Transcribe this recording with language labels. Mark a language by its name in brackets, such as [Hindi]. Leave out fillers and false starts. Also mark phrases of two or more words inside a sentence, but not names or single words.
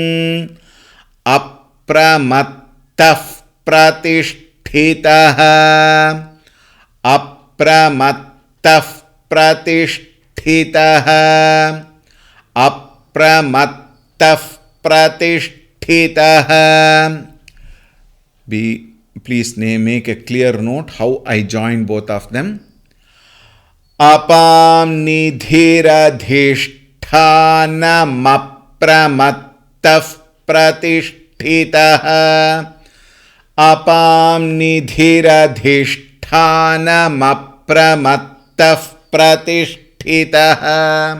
[Sanskrit] Apramattah pratisthitah. Apramattah pratisthitah. Apramattah pratisthitah. [English] Please make a clear note how I join both of them. [Sanskrit] Apam nidhiradhishthanam apramattah pratisthitah. Apam nidhiradhishthanam apramattah pratisthitah.